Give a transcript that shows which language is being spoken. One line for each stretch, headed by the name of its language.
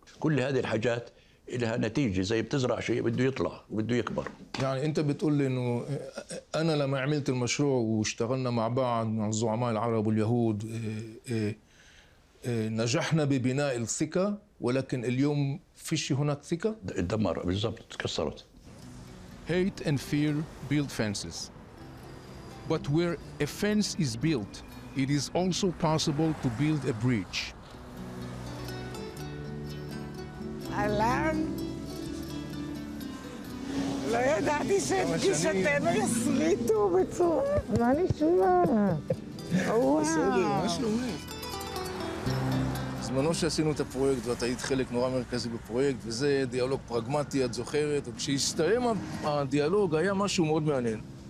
Arabic: كل هذه الحاجات لها نتيجة، زي بتزرع شيء بده يطلع وبده يكبر. يعني أنت بتقول لي إنه أنا لما عملت المشروع واشتغلنا مع بعض مع الزعماء العرب واليهود نجحنا ببناء الثقة، ولكن اليوم فيش هناك ثقة؟ اتدمر بالضبط، تكسرت.
English: Hate and fear build fences. But where a fence is built, it is also possible to build a bridge.
Hebrew: אהלן, לא ידעתי שאת גישתנו יסריטו בצורה... מה נשמע? וואו. בסדר, מה שלומך? בזמנו שעשינו את הפרויקט, ואת היית חלק נורא מרכזי בפרויקט, וזה דיאלוג פרגמטי, את זוכרת, וכשהסתיים הדיאלוג היה משהו מאוד מעניין.